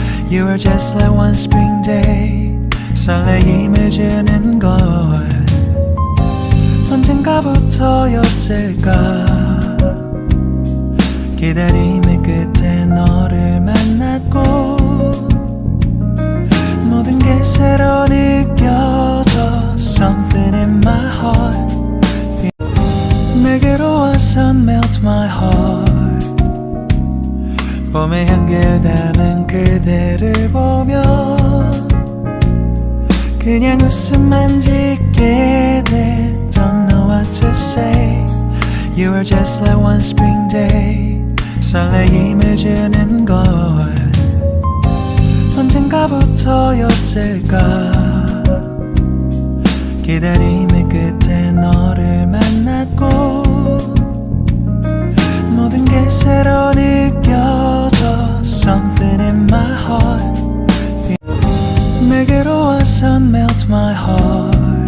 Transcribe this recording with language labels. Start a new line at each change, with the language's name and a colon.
English: You were just like one spring day.
Korean: 설레임을 주는 걸 언젠가부터였을까. 기다림의 끝에 너를 만났고 모든 게 새로 느껴져.
English: Something in my heart
Korean: 내게로 와서
English: melt my heart.
Korean: 봄의 향기를 담은 그대를 보며 그냥 웃음만 짓게 돼.
English: Don't know what to say. You were just like one spring day.
Korean: 설레임을 주는 걸 언젠가부터였을까. 기다림의 끝에 너를 만났고 모든 게 새로 느껴
English: something in my heart.
Korean: 내게로 와선
English: melt my heart.